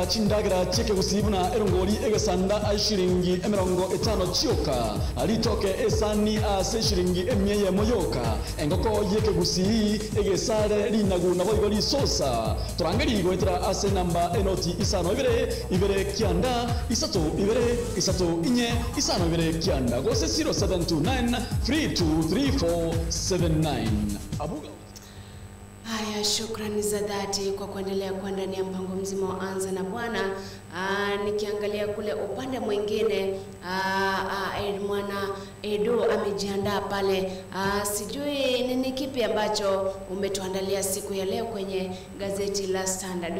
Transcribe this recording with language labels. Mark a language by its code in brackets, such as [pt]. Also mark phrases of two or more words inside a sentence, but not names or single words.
[guz] chindagira cheke gusibuna erongori egesanda ashilingi 50 chioka alitoke esani ase shilingi emyeye moyoka engoko yeke gusi egesare linaguna boigori sosa turangeri goitira ase namba enoti isano ibere kianda isato inye isano ibere kianda gose 0729 323479 abuga. [sw] Haya, shukrani za dhati kwa kuendelea kwa ndani ya mpango mzima wa Anza na Bwana. Nikiangalia kule upande mwingine mwana Edo amejiandaa pale. Sijui nini kipi ambacho umetuandalia siku ya leo kwenye gazeti la Standard.